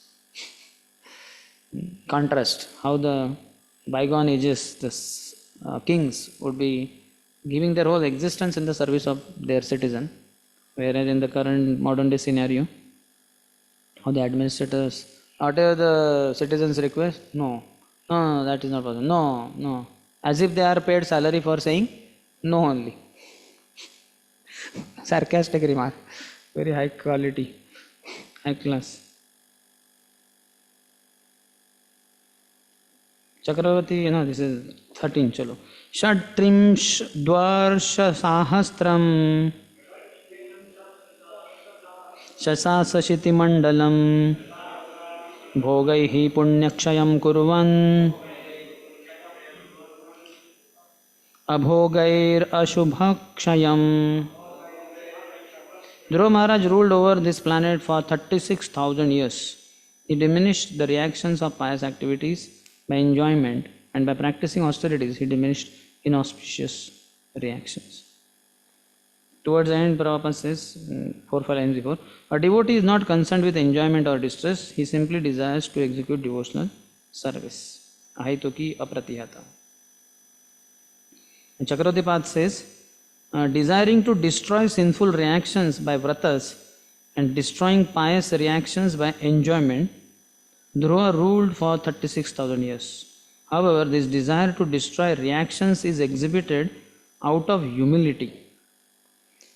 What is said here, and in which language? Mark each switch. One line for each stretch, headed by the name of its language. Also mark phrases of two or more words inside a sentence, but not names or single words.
English: Contrast how the bygone ages, the kings would be giving their whole existence in the service of their citizen, whereas in the current modern day scenario, how the administrators, whatever the citizens request, no, that is not possible, no, as if they are paid salary for saying no only. Sarcastic remark, very high quality, high class. Chakravarti, this is 13, chalo.
Sanskrit: Shatrimsh dvarsha sahastram shasasashiti mandalam bhogaihi punyakshayam kurvan abhogair ashubhakshayam.
English: Dhruva Maharaj ruled over this planet for 36,000 years. He diminished the reactions of pious activities by enjoyment, and by practicing austerities, he diminished inauspicious reactions. Towards the end, Prabhupada says, 4-5 lines before, a devotee is not concerned with enjoyment or distress, he simply desires to execute devotional service.
Sanskrit: Ahituki apratihata.
English: And Chakravartipad says, desiring to destroy sinful reactions by vratas and destroying pious reactions by enjoyment, Dhruva ruled for 36,000 years. However, this desire to destroy reactions is exhibited out of humility.